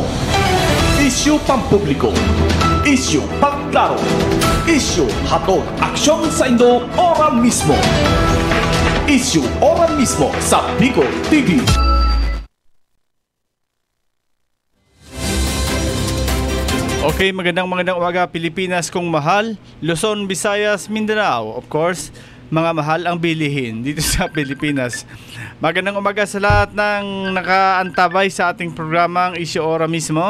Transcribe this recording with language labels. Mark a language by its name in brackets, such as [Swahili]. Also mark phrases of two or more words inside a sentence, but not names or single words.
[Bikol] Issue pampubliko. Issue pagklaro. Issue hatod aksyon sa Indo ora mismo. Issue ora mismo sa Bicol TV. [Filipino] Okay, magandang umaga Pilipinas kong mahal, Luzon, Visayas, Mindanao, [English] of course. [Filipino] Mga mahal ang bilihin dito sa Pilipinas. Magandang umaga sa lahat ng nakaantabay sa ating programang Issue Ora mismo.